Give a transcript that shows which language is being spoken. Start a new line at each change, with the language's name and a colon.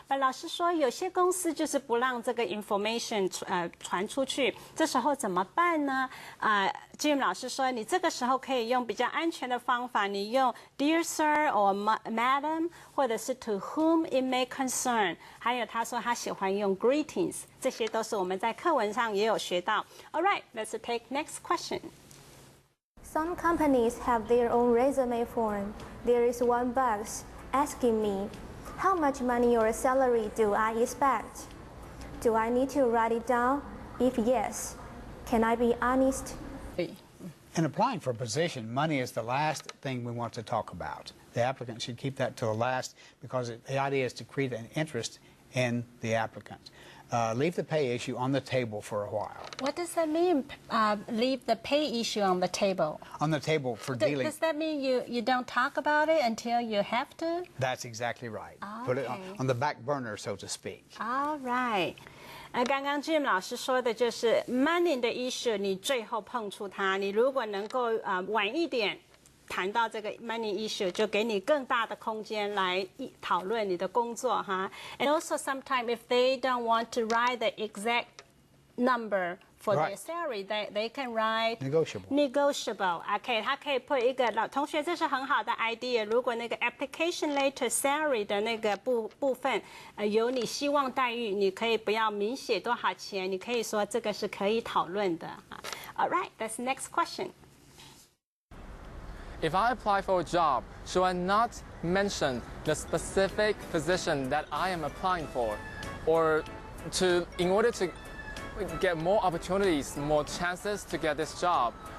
Chinese: But 老师说，有些公司就是不让这个 information 传出去，这时候怎么办呢？Jim 老师说，你这个时候可以用比较安全的方法，你用 Dear Sir or Madam，或者是 To whom it may concern。还有他说他喜欢用 Greetings， 这些都是我们在课文上也有学到。
English: All right, let's take next question. Some companies have their own resume form. There is one box asking me, how much money or salary do I expect? Do I need to write it down? If yes, can I be honest? In applying for a position, money is the last thing we want to talk about. The applicant should keep that to the last because the idea is to create an interest in the applicant. Leave the pay issue on the table for a while. What does that mean, leave the pay issue on the table? On the table for dealing... Does that mean you don't talk about it until you have to? That's exactly right. Put it on the back burner, so to speak. All right.
Chinese: 刚刚 Jim 老师说的就是 money 的 issue， 你最后碰触它，你如果能够晚一点谈到这个 money issue， 就给你更大的空间来讨论你的工作哈。
English: And also sometimes if they don't want to write the exact number for their salary, they can write negotiable.
Chinese: OK，他可以 put 一个同学，这是很好的 idea。如果那个 application letter salary 的那个部分有你希望待遇，你可以不要明写多少钱，你可以说这个是可以讨论的。
English: All right, that's the next question. If I apply for a job, should I not mention the specific position that I am applying for? Or in order to get more opportunities, more chances to get this job?